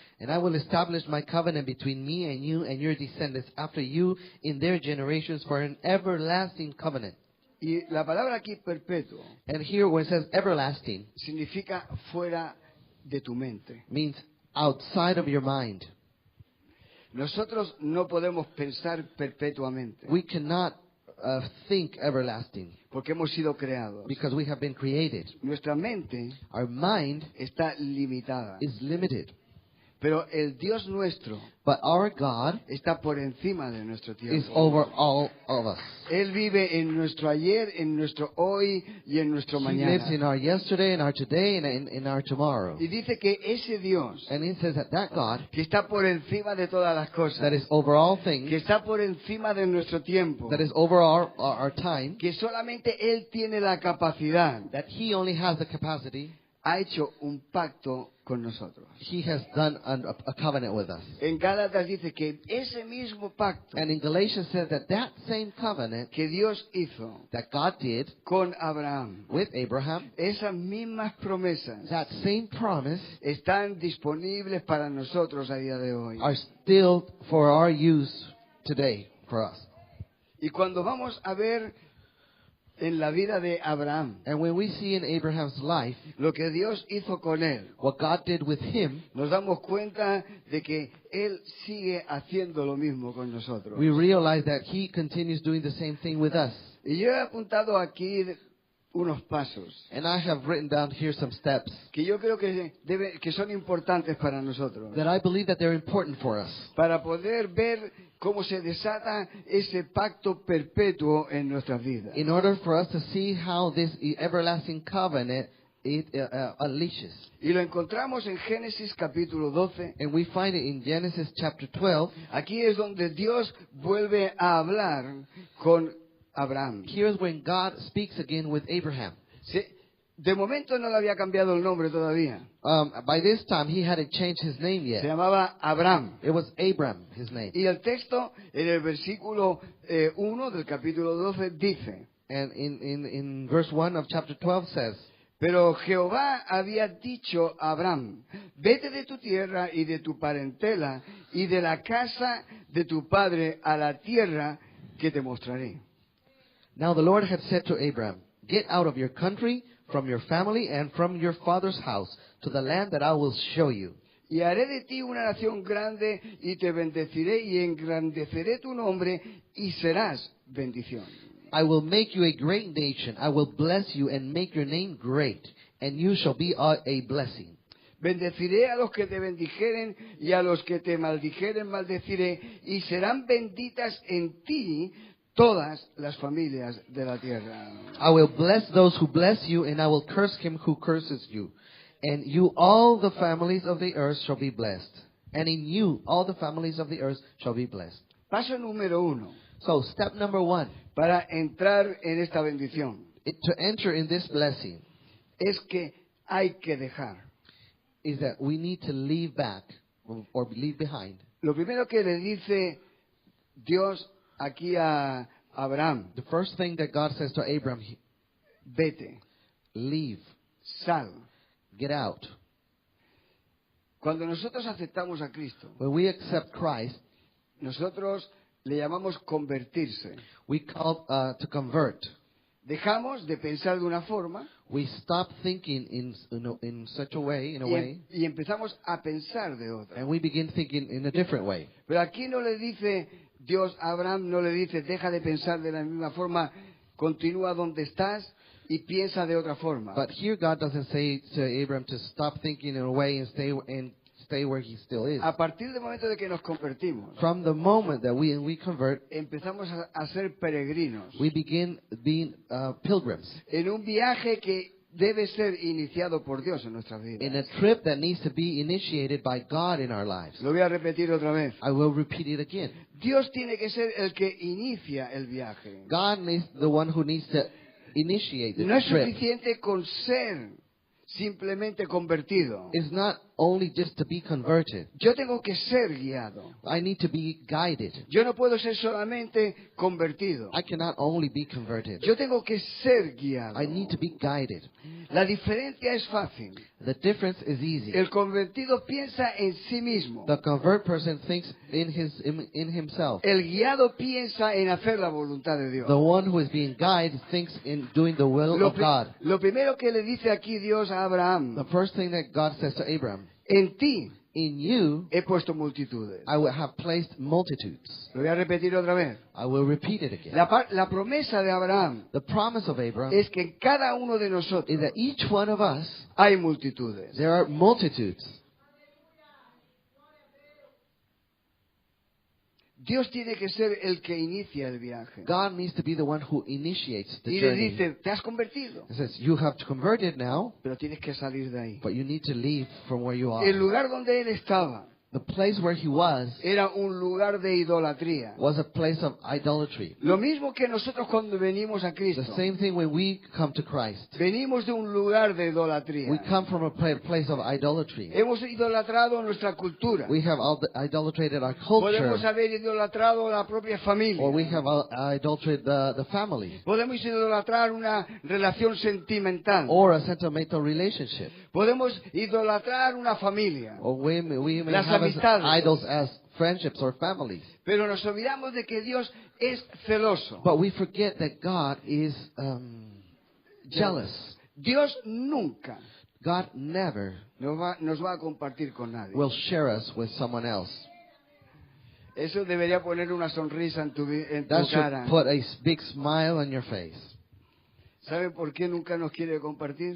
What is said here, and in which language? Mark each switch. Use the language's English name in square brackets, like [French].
[English] and I will establish my covenant between me and you and your descendants after you in their generations for an everlasting covenant. [Spanish] Y la palabra aquí perpetuo [English] And here where it says everlasting [Spanish] significa fuera de tu mente. [English] means outside of your mind. [Spanish] Nosotros no podemos pensar perpetuamente [English] We cannot think everlasting [Spanish] porque hemos sido creados. [English] because we have been created. [Spanish] Nuestra mente [English] Our mind [Spanish] está limitada. [English] is limited. [Spanish] Pero el Dios nuestro [English] But our God [Spanish] está por encima de nuestro [English] is [Spanish] tiempo. [English] over all of us. [Spanish] Él vive en nuestro ayer, en nuestro hoy y en nuestro [English] He lives in [Spanish] mañana. [English] our yesterday, in our today, and in our tomorrow. [Spanish] Y dice que ese Dios [English] And it says that God [Spanish] que está por encima de todas las [English] that [Spanish] cosas, [English] is over all [Spanish] que [English] things, [Spanish] está por encima de nuestro tiempo, [English] that is over our time, [Spanish] que solamente Él tiene la capacidad, [English] that He only has the capacity. [Spanish] ha hecho un pacto con nosotros. [English] He has done a covenant with us. [Spanish] En Gálatas dice que ese mismo pacto [English] And in Galatians says that that same covenant [Spanish] que Dios hizo [English] that God did [Spanish] con Abraham, [English] with Abraham, [Spanish] esas mismas promesas [English] that same promise [Spanish] están disponibles para nosotros a día de hoy. [English] are still for our use today for us. [Spanish] Y cuando vamos a ver en la vida de Abraham [English] And when we see in Abraham's life [Spanish] lo que Dios hizo con él, [English] what God did with him, [Spanish] nos damos cuenta de que Él sigue haciendo lo mismo con nosotros. [English] we realize that He continues doing the same thing with us. [Spanish] Y yo he apuntado aquí unos pasos [English] And I have written down here some steps [Spanish] que yo creo que son importantes para nosotros, [English] that I believe that they're important for us, [Spanish] para poder ver cómo se desata ese pacto perpetuo en nuestras vidas. [English] in order for us to see how this everlasting covenant it unleashes. [Spanish] Y lo encontramos en Génesis capítulo 12. [English] And we find it in Genesis chapter 12. [Spanish] Aquí es donde Dios vuelve a hablar con Abraham. [English] Here's when God speaks again with Abraham. [Spanish] De momento no le había cambiado el nombre todavía. [English] By this time, he hadn't changed his name [Spanish] Se [English] yet. [Spanish] llamaba Abraham. [English] It was Abram, his name. [Spanish] Y el texto en el versículo 1 del capítulo 12 dice: [English] And in verse 1 of chapter 12 says, [Spanish] Pero Jehová había dicho a Abraham: Vete de tu tierra y de tu parentela y de la casa de tu padre a la tierra que te mostraré. [English] Now the Lord had said to Abram, Get out of your country, from your family, and from your father's house, to the land that I will show you. [Spanish] Y haré de ti una nación grande y te bendeciré y engrandeceré tu nombre y serás bendición. [English] I will make you a great nation. I will bless you and make your name great, and you shall be a blessing. [Spanish] Bendeciré a los que te bendijeren y a los que te maldijeren maldeciré, y serán benditas en ti todas las familias de la tierra. [English] I will bless those who bless you, and I will curse him who curses you. And you, all the families of the earth shall be blessed. And in you, all the families of the earth shall be blessed. [Spanish] Paso número 1, [English] So, step number 1, [Spanish] para entrar en esta bendición, [English] to enter in this blessing, [Spanish] es que hay que dejar. [English] is that we need to leave back or leave behind. [Spanish] Lo primero que le dice Dios aquí a Abraham: [English] The first thing that God says to Abram, [Spanish] vete, [English] leave, [Spanish] sal. [English] get out. [Spanish] Cuando nosotros aceptamos a Cristo, [English] When we accept Christ, [Spanish] nosotros le llamamos convertirse. [English] we call to convert. [Spanish] Dejamos de pensar de una forma [English] We stop thinking in such a way, [Spanish] y empezamos a pensar de otra. [English] and we begin thinking in a different way. [Spanish] Pero aquí no le dice Dios a Abraham, no le dice deja de pensar de la misma forma, continúa donde estás y piensa de otra forma. [English] But here God doesn't say to Abram to stop thinking in a way and stay where he still is. [Spanish] A partir del momento de que nos convertimos, [English] From the moment that we convert, [Spanish] empezamos a ser peregrinos [English] we begin being pilgrims [Spanish] en un viaje que debe ser iniciado por Dios en nuestras [English] in [Spanish] vidas. [English] a trip that needs to be initiated by God in our lives. [Spanish] Lo voy a repetir otra vez. [English] I will repeat it again. [Spanish] Dios tiene que ser el que inicia el viaje. [English] God is the one who needs to initiate the [Spanish] No es [English] trip. [Spanish] suficiente con ser simplemente convertido. [English] It's not only just to be converted. [Spanish] Yo tengo que ser guiado. [English] I need to be guided. [Spanish] Yo no puedo ser solamente convertido. [English] I cannot only be converted. [Spanish] Yo tengo que ser guiado. [English] I need to be guided. [Spanish] La diferencia es fácil. [English] The difference is easy. [Spanish] El convertido piensa en sí mismo. [English] The convert person thinks in himself. [Spanish] El guiado piensa en hacer la voluntad de Dios. [English] The one who is being guided thinks in doing the will of God. [Spanish] Lo primero que le dice aquí Dios a Abraham: [English] The first thing that God says to Abraham, [Spanish] en ti [English] in you [Spanish] he puesto multitudes. [English] I will have placed multitudes. [Spanish] Lo voy a repetir otra vez. [English] I will repeat it again. [Spanish] La promesa de Abraham [English] The promise of Abraham [Spanish] es que en cada uno de [English] is [Spanish] nosotros [English] that each one of us, [Spanish] hay multitudes. [English] there are multitudes. [Spanish] Dios tiene que ser el que inicia el viaje. [English] God needs to be the one who initiates the [Spanish] Y le [English] journey. [Spanish] dice, te has convertido, [English] It says, you have converted now, [Spanish] pero tienes que salir de ahí. [English] but you need to leave from where you [Spanish] El [English] are. [Spanish] lugar donde él estaba [English] The place where he was [Spanish] era un lugar de idolatría. [English] was a place of idolatry. [Spanish] Lo mismo que nosotros cuando venimos a [English] The [Spanish] Cristo. [English] same thing when we come to Christ. [Spanish] Venimos de un lugar de [English] We [Spanish] idolatría. [English] come from a place of idolatry. [Spanish] Hemos idolatrado nuestra cultura. [English] We have idolatrated our [Spanish] Podemos [English] culture, [Spanish] haber idolatrado la propia familia. [English] or we have idolatrated the family, [Spanish] Podemos idolatrar una relación sentimental. [English] or a sentimental relationship. [Spanish] Podemos idolatrar una familia. [English] Or we may [Spanish] Las [English] have as [Spanish] amistades. [English] idols as friendships or families. [Spanish] Pero nos olvidamos de que Dios es celoso. [English] But we forget that God is jealous. [Spanish] Dios nunca [English] God never [Spanish] nos va a compartir con nadie. [English] will share us with someone else. [Spanish] Eso debería poner una sonrisa en tu [English] That [Spanish] cara. [English] should put a big smile on your face. [Spanish] ¿Sabe por qué nunca nos quiere compartir?